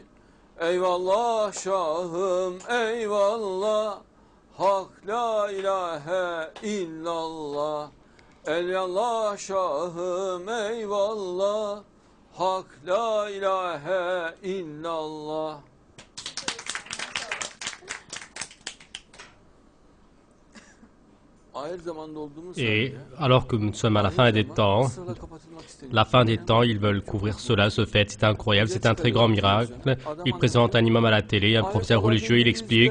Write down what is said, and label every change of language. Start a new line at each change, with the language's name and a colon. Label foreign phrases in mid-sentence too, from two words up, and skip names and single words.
Turkish: Eyvallah şahım eyvallah, Hak
Arabic: لا إله إلا الله.
Turkish: Eyvallah şahım eyvallah, Hak
Arabic: لا إله إلا الله.
French: Et alors que nous sommes à la fin des temps, ils veulent couvrir cela, ce fait. C'est incroyable, c'est un très grand miracle. Il présente un imam à la télé, un professeur religieux, il explique.